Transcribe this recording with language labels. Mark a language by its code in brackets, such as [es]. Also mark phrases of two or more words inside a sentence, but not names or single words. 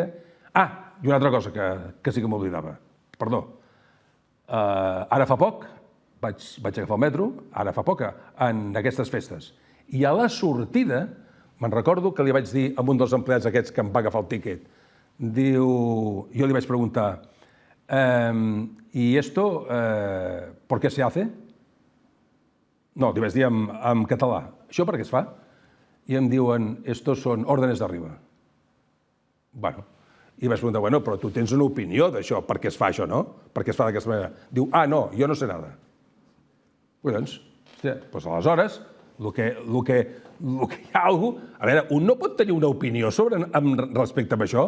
[ca] Ah, i una altra cosa que sí que m'oblidava. Perdó. Ara fa poc, vaig agafar el metro, ara fa poc, en aquestes festes. I a la sortida, me'n recordo que li vaig dir a un dels empleats aquests que em va agafar el tíquet, jo li vaig preguntar, [es] ¿y esto por qué se hace? [ca] No, li vaig dir en català. Això per què es fa? I em diuen, [es] estos son órdenes d'arriba. [ca] Bueno, i vaig preguntar, bueno, però tu tens una opinió d'això, per què es fa això, no? Per què es fa d'aquesta manera? Diu, no, jo no sé nada. Doncs, aleshores, el que hi ha algú... A veure, un no pot tenir una opinió respecte a això.